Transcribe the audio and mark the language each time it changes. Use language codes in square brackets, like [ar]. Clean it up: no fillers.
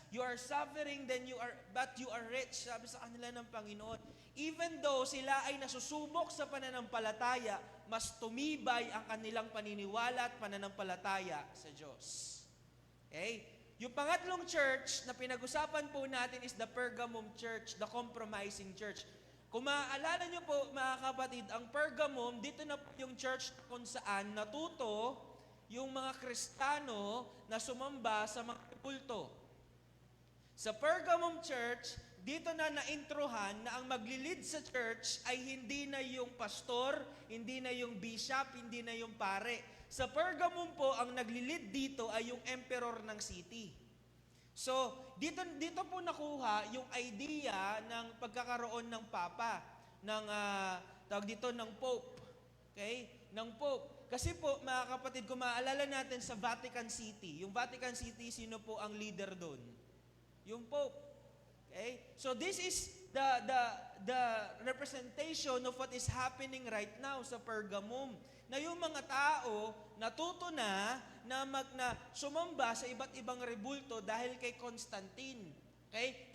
[en] You are suffering, but you are rich. [tl] Sabi sa kanila ng Panginoon. [en] Even though [tl] sila ay nasusubok sa pananampalataya, mas tumibay ang kanilang paniniwala at pananampalataya sa Diyos. Okay? Yung pangatlong church na pinag-usapan po natin is [en] the Pergamum church, the compromising church. [tl] Kung maaalala nyo po mga kapatid, ang Pergamum, dito na po yung church kung saan natuto yung mga Kristiyano na sumamba sa mga kulto. Sa Pergamum church, dito na naintrohan na ang maglilid sa church ay hindi na yung pastor, hindi na yung bishop, hindi na yung pare. Sa Pergamum po, ang naglilid dito ay yung emperor ng city. So, dito po nakuha yung idea ng pagkakaroon ng papa, ng pope. Okay? Ng pope. Kasi po, mga kapatid, kung maaalala natin sa Vatican City, yung Vatican City, sino po ang leader doon? Yung pope. Okay? [en] So, this is the representation of what is happening right now sa Pergamum. [tl] Na yung mga tao natuto na sumamba sa iba't ibang rebulto dahil kay Constantine. Okay?